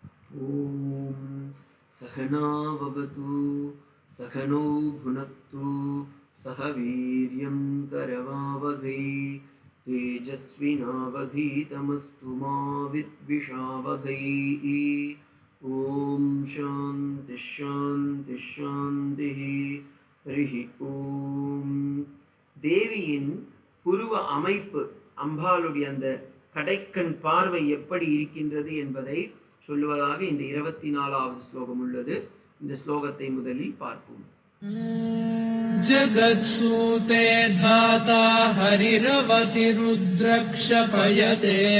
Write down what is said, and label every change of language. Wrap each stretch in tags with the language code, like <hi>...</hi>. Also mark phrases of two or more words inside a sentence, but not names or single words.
<sa>ॐ सहनाववतु सहनौ भुनक्तु सह वीर्यं करवावहै तेजस्विनावधीतमस्तु मा विद्विषावहै। ॐ शान्ति शान्ति शान्तिः। हरिः ॐ</sa> <ta>தேவியின் புருவ அமைப்பு அம்பாளுடைய அந்த கடைக்கண் பார்வை எப்படி இருக்கின்றது என்பதை சொல்லுவதாக இந்த 24வது ஸ்லோகம் உள்ளது. இந்த ஸ்லோகத்தை முதலில் பார்ப்போம்.</ta> <sa>जगत्सूते धाता हरिरवति रुद्रःक्षपयते</sa>